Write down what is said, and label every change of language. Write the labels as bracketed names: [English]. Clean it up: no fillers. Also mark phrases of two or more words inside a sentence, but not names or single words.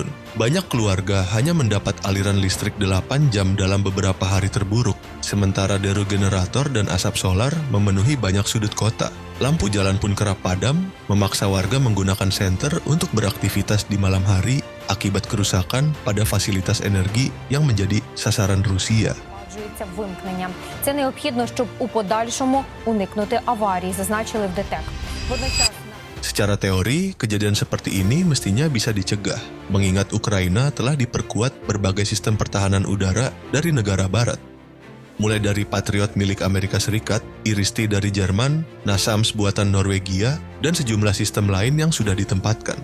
[Indonesian] Banyak keluarga hanya mendapat aliran listrik 8 jam dalam beberapa hari terburuk, sementara deru generator dan asap solar memenuhi banyak sudut kota. Lampu jalan pun kerap padam, memaksa warga menggunakan senter untuk beraktivitas di malam hari akibat kerusakan pada fasilitas energi yang menjadi sasaran Rusia. [Ukrainian] Вимкнення. Це необхідно, щоб у подальшому уникнути аварій, зазначили в ДТЕК. [Indonesian] Secara teori, kejadian seperti ini mestinya bisa dicegah, mengingat Ukraina telah diperkuat berbagai sistem pertahanan udara dari negara barat. Mulai dari Patriot milik Amerika Serikat, Iris-T dari Jerman, NASAMS buatan Norwegia, dan sejumlah sistem lain yang sudah ditempatkan.